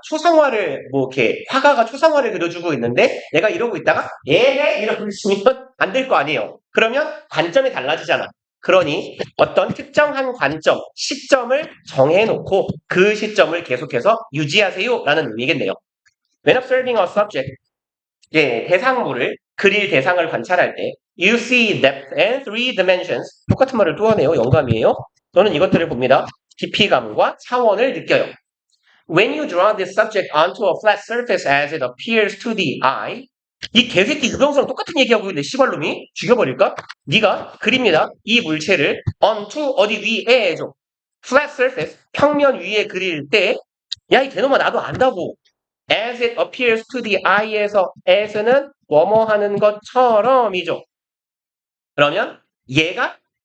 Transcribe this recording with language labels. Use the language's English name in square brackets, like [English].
[Korean] 초상화를 뭐 이렇게 화가가 초상화를 그려주고 있는데 내가 이러고 있다가 얘네 이러고 있으면 안 될 거 아니에요. 그러면 관점이 달라지잖아. 그러니 어떤 특정한 관점, 시점을 정해놓고 그 시점을 계속해서 유지하세요 라는 의미겠네요. [English] When observing a subject, [Korean] 대상물을 그릴 대상을 관찰할 때 [English] you see depth and three dimensions. [Korean] 똑같은 말을 또 하네요. 영감이에요. 저는 이것들을 봅니다. 깊이감과 차원을 느껴요. [English] When you draw this subject onto a flat surface as it appears to the eye, [Korean] 이 개새끼 유병수랑 똑같은 얘기하고 있는데 씨발놈이 죽여버릴까? 네가 그립니다. 이 물체를 onto 어디 위에 좀 [English] flat surface [Korean] 평면 위에 그릴 때 야 이 개놈아 나도 안다고 [English] as it appears to the eye [Korean] 에서 as는 뭐뭐 하는 것처럼이죠. 그러면 얘가